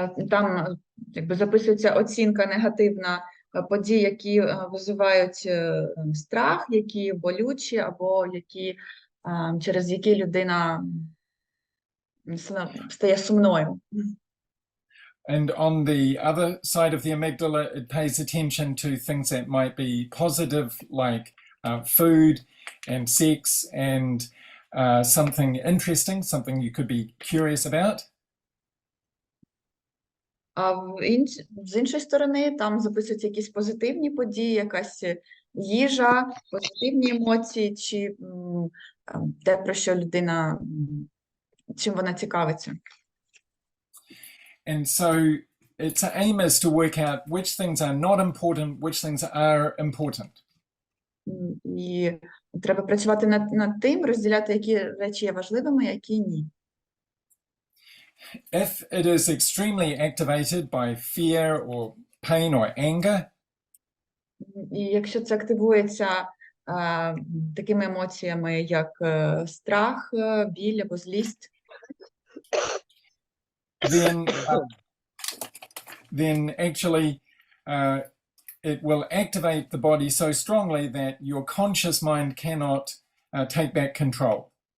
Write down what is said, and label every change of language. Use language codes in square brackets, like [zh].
[uk] Там якби записується оцінка негативна подій, які визивають страх, які болючі, або які, через які людина стає сумною. [en] And on the other side of the amygdala, it pays attention to things that might be positive, like food and sex and something interesting, something you could be curious about. [uk] А з іншої сторони, там записуються якісь позитивні події, якась їжа, позитивні емоції, чи те, про що людина, чим вона цікавиться. [en] And so its aim is to work out which things are not important, which things are important. [uk] І треба працювати над тим, розділяти, які речі є важливими, які ні. [en] If it is extremely activated by fear or pain or anger, [uk] І якщо це активується такими емоціями, як страх, біль або злість, [en] then actually it will activate the body so strongly that your conscious mind cannot take back control.